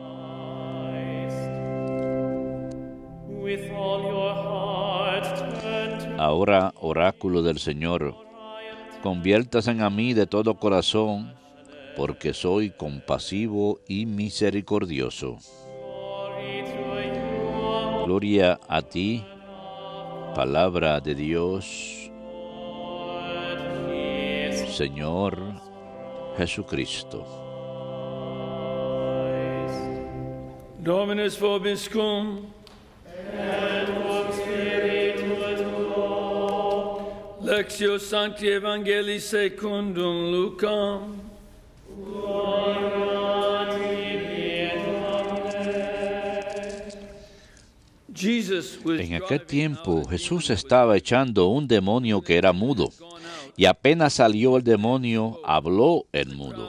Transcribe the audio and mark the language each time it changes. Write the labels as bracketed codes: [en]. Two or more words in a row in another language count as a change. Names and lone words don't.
[es] Ahora, oráculo del Señor, conviértase a mí de todo corazón, porque soy compasivo y misericordioso. Gloria a ti, palabra de Dios, Señor Jesucristo. [la] Dominus vobiscum. Et cum spiritu tuo. Lectio Sancti Evangelii secundum Lucam. [es] En aquel tiempo Jesús estaba echando un demonio que era mudo, y apenas salió el demonio, habló el mudo.